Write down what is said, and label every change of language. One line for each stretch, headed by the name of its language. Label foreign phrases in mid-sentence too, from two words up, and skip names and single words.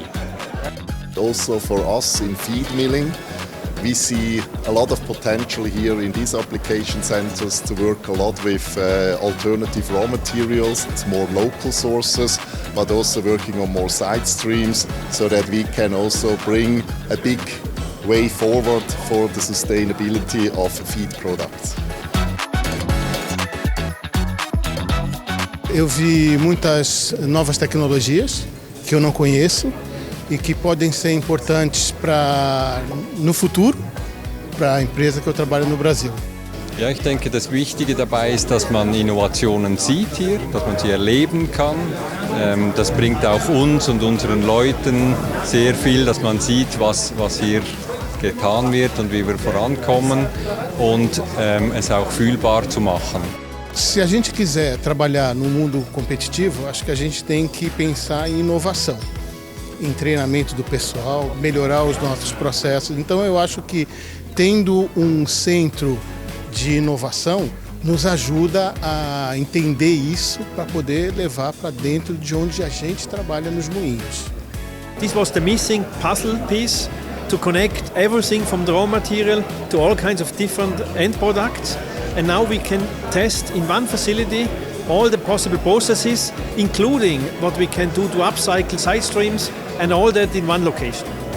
English: Also for us in feed milling, we see a lot of potential here in these application centers to work a lot with alternative raw materials, it's more local sources, but also working on more side streams so that we can also bring a big way forward for the sustainability of feed products.
Portuguese: Eu vi muitas novas tecnologias que eu não conheço e que podem ser importantes no futuro para a empresa que eu trabalho no Brasil.
German: Ja, ich denke, das Wichtige dabei ist, dass man Innovationen sieht hier, dass man sie erleben kann. Das bringt auch uns und unseren Leuten sehr viel, dass man sieht, was hier getan wird und wie wir vorankommen und es auch fühlbar zu machen.
Portuguese: Se a gente quiser trabalhar no mundo competitivo, acho que a gente tem que pensar em inovação, em treinamento do pessoal, melhorar os nossos processos. Então eu acho que tendo um centro de inovação nos ajuda a entender isso para poder levar para dentro de onde a gente trabalha nos moinhos.
English: This was the missing puzzle piece to connect everything from the raw material to all kinds of different end products. And now we can test in one facility all the possible processes, including what we can do to upcycle side streams and all that in one location.